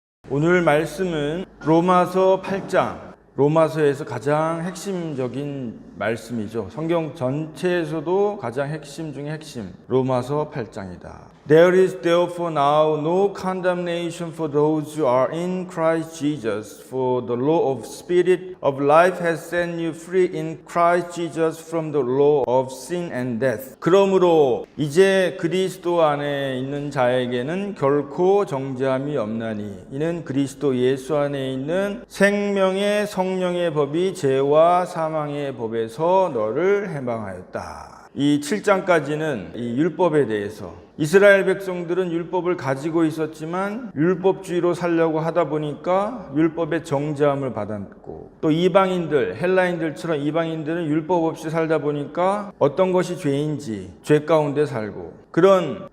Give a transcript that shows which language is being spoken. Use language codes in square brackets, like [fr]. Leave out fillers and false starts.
[ko] 오늘 말씀은 로마서 8장, 로마서에서 가장 핵심적인 말씀이죠. 성경 전체에서도 가장 핵심 중에 핵심, 로마서 8장이다. [en] There is therefore now no condemnation for those who are in Christ Jesus, for the law of Spirit of life has set you free in Christ Jesus from the law of sin and death. [ko] 그러므로 이제 그리스도 안에 있는 자에게는 결코 정죄함이 없나니 이는 그리스도 예수 안에 있는 생명의 성령의 법이 죄와 사망의 법에서 너를 해방하였다. 이 7장까지는 이 율법에 대해서 이스라엘 백성들은 율법을 가지고 있었지만 율법주의로 살려고 하다 보니까 율법의 정죄함을 받았고, 또 이방인들, 헬라인들처럼 이방인들은 율법 없이 살다 보니까 어떤 것이 죄인지 죄 가운데 살고, 그런